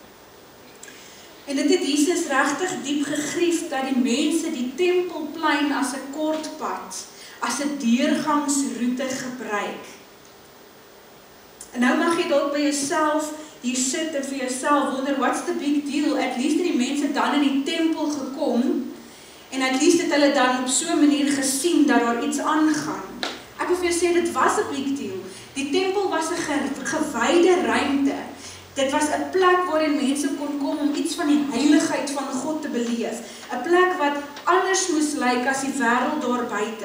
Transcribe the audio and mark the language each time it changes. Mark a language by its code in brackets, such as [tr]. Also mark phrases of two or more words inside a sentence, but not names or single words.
[af] En dit het Jesus regtig diep gegrief dat die mense die tempelplein as 'n kort pad, as 'n deurgangsroete gebruik. En nou mag jy dalk by jouself hier sit en vir jouself wonder, [en] what's the big deal? At least [af] het die mense dan in die tempel gekom, en [en] at least [af] het hulle dan op so 'n manier gesien dat daar iets aangaan. Ek wil vir jou sê, dit was 'n [en] big deal. [af] Die tempel was 'n gewyde ruimte. Dit was 'n plek waarin mense kon kom om iets van die heiligheid van God te beleef. 'n Plek wat anders moes lyk as die wêreld daar buite.